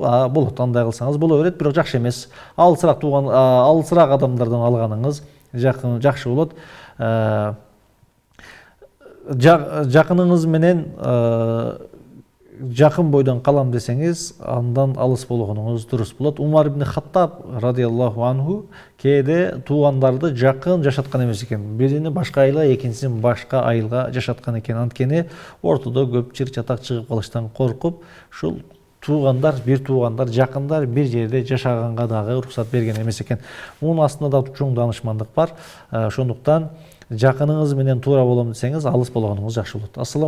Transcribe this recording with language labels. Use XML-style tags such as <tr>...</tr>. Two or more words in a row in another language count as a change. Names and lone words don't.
<ky>Болот, андай кылсаңыз боло берет, бирок жакшы эмес. Алысыраак адамдардан алганыңыз жакшы болот. Жакыныңыз менен жакын бойдон калам десеңиз, андан алыс болгонуңуз дурус болот. Умар ибн Хаттаб</ky> <ar>رضي الله عنه</ar> <ky>кээде туугандарды жакын жашаткан эмес экен. Бирини башка айылга, экинчисин башка айылга жашаткан экен. Анткени ортодо көп чыр-чатак чыгып калыштан коркуп, ушул бир туугандар, жакындар бир жерде жашаганга дагы уруксат берген эмес экен. Мунун астында да чоң даанышмандык бар. Ошондуктан жакыныңыз менен туура болом десеңиз, алыс болгонуңуз жакшы болот.</ky>